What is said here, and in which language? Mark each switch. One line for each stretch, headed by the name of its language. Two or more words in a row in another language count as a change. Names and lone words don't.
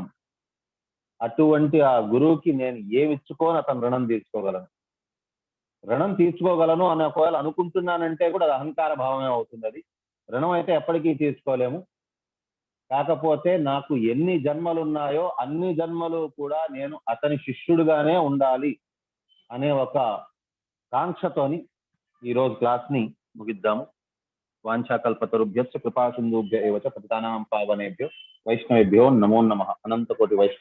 Telugu: అటువంటి ఆ గురువుకి నేను ఏమిచ్చుకొని అతను రుణం తీర్చుకోగలను, రుణం తీర్చుకోగలను అని ఒకవేళ అనుకుంటున్నానంటే కూడా అది అహంకార భావమే అవుతుంది. అది రుణం అయితే ఎప్పటికీ తీర్చుకోలేము. కాకపోతే నాకు ఎన్ని జన్మలు ఉన్నాయో అన్ని జన్మలు కూడా నేను అతని శిష్యుడుగానే ఉండాలి అనే ఒక కాంక్షతోని ఈరోజు క్లాస్ని ముగిద్దాము.
Sanskrit: वाञ्छाकल्पतरुभ्यश्च कृपासिन्धुभ्य एव च पतितानां पावनेभ्यो वैष्णवेभ्यो नमो नमः. अनन्तकोटि वैष्णव